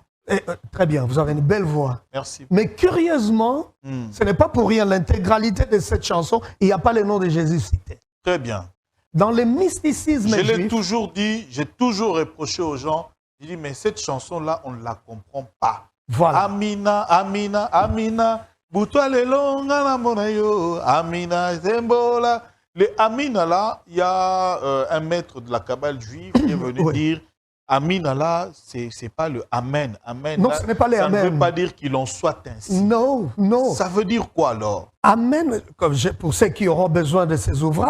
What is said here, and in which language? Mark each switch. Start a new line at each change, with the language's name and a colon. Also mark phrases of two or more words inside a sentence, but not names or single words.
French: Et, très bien, vous avez une belle voix. Merci. Mais curieusement, ce n'est pas pour rien, l'intégralité de cette chanson, il n'y a pas le nom de Jésus cité. Très bien. Dans le mysticisme Je l'ai juif, toujours dit, j'ai toujours reproché aux gens, j'ai dit, mais cette chanson-là, on ne la comprend pas. voilà.
Lingala: Amina, Amina, Amina, Boutoua le longa na monayo, Amina Zembola.
French: Les Amina là, il y a un maître de la Kabbale juive qui est venu Oui. dire, Amina là, c'est pas le Amen. Amen Non, là, ce n'est pas les ça Amen. ne veut pas dire qu'il en soit ainsi. Non, non. Ça veut dire quoi alors? Amen, comme pour ceux qui auront besoin de ces ouvrages,